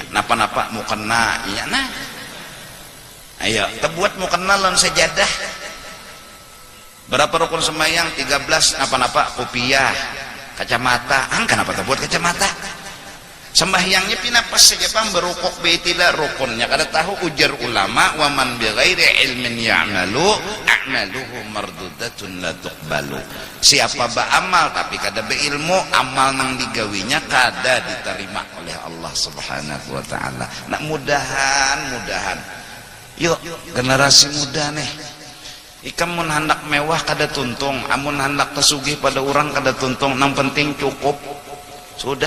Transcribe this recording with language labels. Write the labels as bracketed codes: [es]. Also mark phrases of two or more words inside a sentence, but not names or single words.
[bjn] Napa-napa mau kena iya nah. Ayo terbuat mau kena lawan sajadah. Berapa rukun sembahyang? 13. Napa-napa kopiah, kacamata. Kenapa terbuat kacamata? Sembahyangnya pinapas saja pang berukuk beitilah rukunnya kada tahu. Ujar ulama [ar] ومن بغير علم يعمل أعماله مردودة لا تقبل. [bjn] Siapa beramal tapi kada beilmu, amal nang digawinya kada diterima oleh Allah [ar] سبحانه وتعالى. [bjn] Nak mudahan yuk generasi muda nih, ikam mun hendak mewah kada tuntung, amun hendak kesugih pada orang kada tuntung, nang penting cukup sudah.